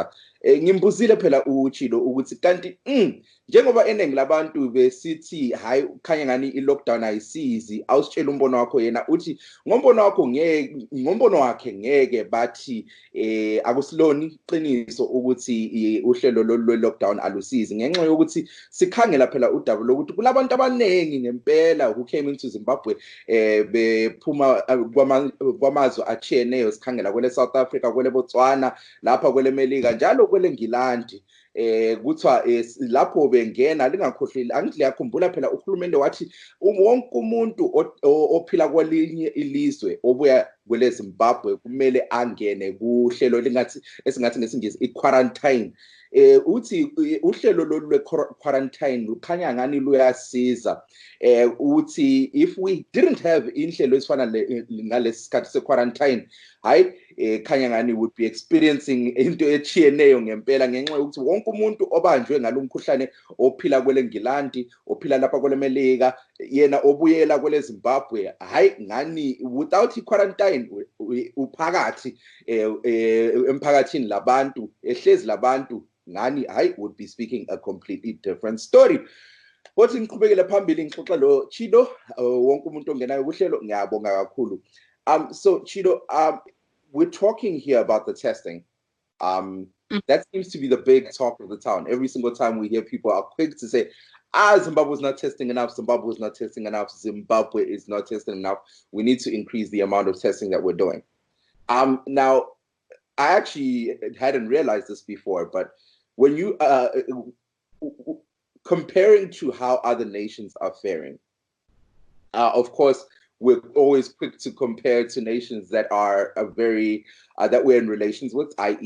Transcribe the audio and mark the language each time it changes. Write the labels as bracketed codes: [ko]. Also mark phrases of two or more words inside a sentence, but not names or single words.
[nd] Ngimbuzile phela uChilo ukuthi kanti njengoba eningi labantu besithi hayi ukhanya ngani i-lockdown ayisizi, awusitshela umbono wakho. Yena uthi ngombono wakhe ngeke bathi akusiloni iqiniso ukuthi uhlelo lwe-lockdown alusizi ngenxa yokuthi sikhangela phela udaba lokuthi kulabantu abaningi ngempela [en] who came into Zimbabwe [nd] bephuma kwamazwe atshiyeneyo. Sikhangela kwele South Africa, kwele Botswana, lapha kwele Melika njalo kwele Ngilandi. Kuthiwa lapho bengena lingakhohleli angithi liyakhumbula phela uhulumende wathi wonke umuntu ophila kwelinye ilizwe obuya kwele Zimbabwe kumele angene kuhlelo esingathi ngesingisi i-quarantine. Uthi uhlelo lwe-quarantine lukhanya ngani luyasiza. Uthi [en] if we didn't have [nd] inhlelo ezifana ngalesi sikhathi se-quarantine hayi khanya ngani [en] would be experiencing [nd] into echiyeneyo ngempela ngenxa yokuthi wonke umuntu obanjwe ngalomkhuhlane ophila kwele Ngilandi, ophila lapha kwele Melika, yena obuyela kwele Zimbabwe hayi ngani without i-quarantine uphakathi emphakathini labantu ehlezi labantu ngani hayi [en] would be speaking a completely different story. [nd] Othi ngiqhubekele phambili ngixoxa lo Chilo wonke umuntu ongenayo kuhlelo ngiyabonga kakhulu. [en] So Chilo, we're talking here about the testing. That seems to be the big talk of the town. Every single time we hear people are quick to say, Zimbabwe is not testing enough, Zimbabwe is not testing enough, Zimbabwe is not testing enough. We need to increase the amount of testing that we're doing. Now, I actually hadn't realized this before, but when you comparing to how other nations are faring, of course, we're always quick to compare to nations that are that we're in relations with, i.e.